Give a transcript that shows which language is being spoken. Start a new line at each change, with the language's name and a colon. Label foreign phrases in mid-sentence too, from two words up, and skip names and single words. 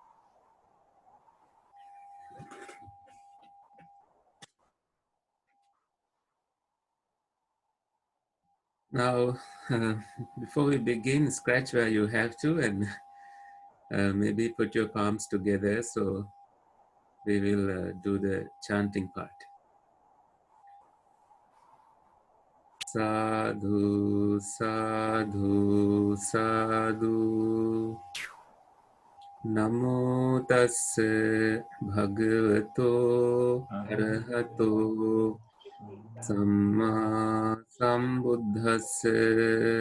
English: Now, before we begin, scratch where you have to, and maybe put your palms together. So we will do the chanting part.
Pali: Sadhu, sadhu, sadhu. Namo tassa bhagavato arahato samma sambuddhassa.